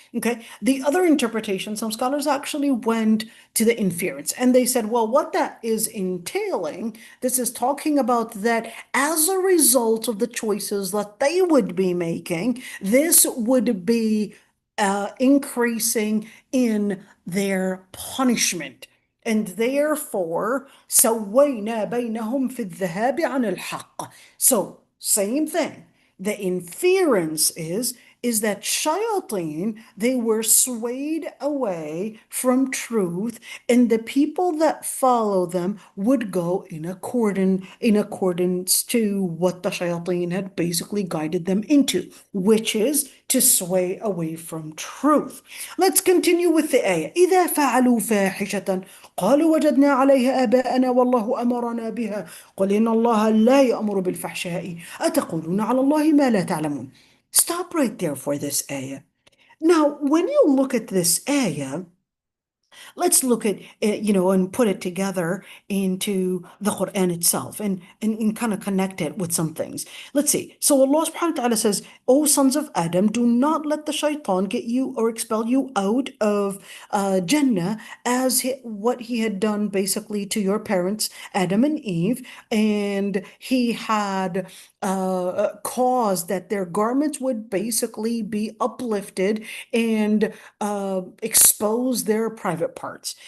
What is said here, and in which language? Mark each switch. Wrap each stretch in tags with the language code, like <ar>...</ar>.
<en>Okay, the other interpretation, some scholars actually went to the inference, and they said, well, what that is entailing, this is talking about that as a result of the choices that they would be making, this would be increasing in their punishment. And therefore,</en> <ar>سوينا بينهم في الذهاب عن الحق.</ar> <en>So, same thing. The inference is that shayateen, they were swayed away from truth, and the people that follow them would go in accordance to what the shayateen had basically guided them into, which is to sway away from truth. Let's continue with the ayah.</en> <ar>إِذَا فَعَلُوا فَاحِشَةً قالوا وجدنا عليها آباءنا والله أمرنا بها قل إن الله لا يأمر بالفحشاء أتقولون على الله ما لا تعلمون.</ar> <en>Stop right there for this ayah. Now, when you look at this ayah, let's look at it, and put it together into the Quran itself, and kind of connect it with some things. Let's see. So Allah subhanahu wa ta'ala says, O sons of Adam, do not let the shaitan get you or expel you out of Jannah, as what he had done basically to your parents, Adam and Eve, and he had caused that their garments would basically be uplifted and expose their private private parts.</en>